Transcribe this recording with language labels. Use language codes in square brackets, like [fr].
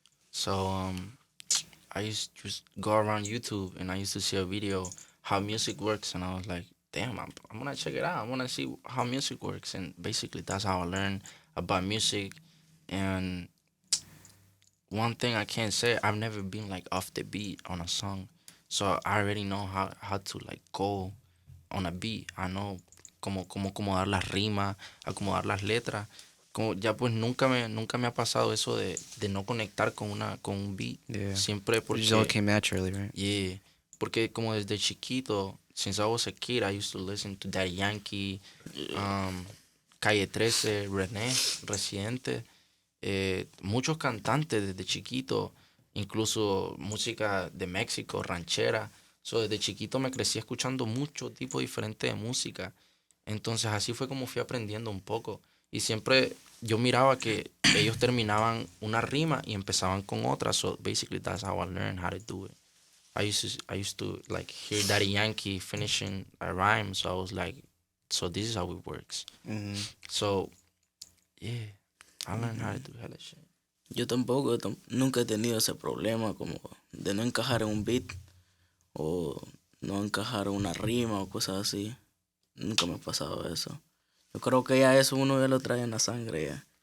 [en] So I used to just go around YouTube and I used to see a video how music works, and I was like, damn, I'm gonna check it out. I wanna see how music works, and basically that's how I learned about music. And one thing I can't say, I've never been like off the beat on a song, so I already know how to like go on a beat. I know [es] cómo acomodar las rimas, acomodar las letras. Como ya pues nunca me ha pasado eso de no conectar con un beat. [en] Yeah. [es] Siempre [en] It just all [es] porque [en] came naturally, right? [es] yeah, porque como desde chiquito, [en] since I was a kid, I used to listen to [es] Daddy Yankee, Calle 13, René, Residente, muchos cantantes desde chiquito, incluso música de México, ranchera. So, desde chiquito me crecí escuchando mucho tipo diferente de música. Entonces así fue como fui aprendiendo un poco. Y siempre yo miraba que ellos terminaban una rima y empezaban con otra. [en] So basically that's how I learned how to do it. I used to like hear Daddy Yankee finishing a rhyme, so I was like, so this is how it works. Mm-hmm. So yeah, I learned how to do hella shit. [es] Yo tampoco, nunca he tenido ese problema como de no encajar en un beat o no encajar en una rima o cosas así. Nunca me ha pasado eso. Yo creo que ya eso uno ya lo trae en la sangre ya.